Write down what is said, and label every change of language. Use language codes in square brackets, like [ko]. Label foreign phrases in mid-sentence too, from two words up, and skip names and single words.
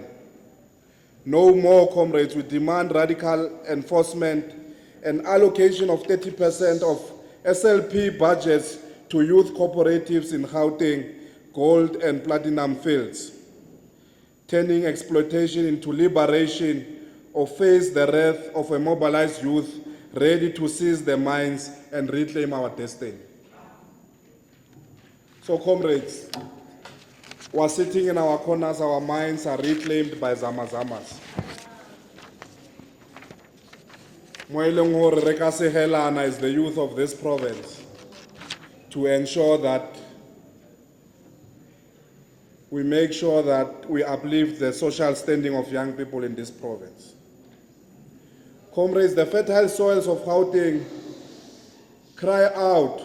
[en] No more, comrades, we demand radical enforcement and allocation of 30% of SLP budgets to youth cooperatives in Gauteng, gold and platinum fields, turning exploitation into liberation or face the wrath of a mobilized youth ready to seize the mines and reclaim our destiny. So, comrades, we're sitting in our corners, our minds are reclaimed by Zamazamas. [st] Moeleng hore re ka sehelana [en] is the youth of this province to ensure that we make sure that we uplift the social standing of young people in this province. Comrades, the fertile soils of Gauteng cry out.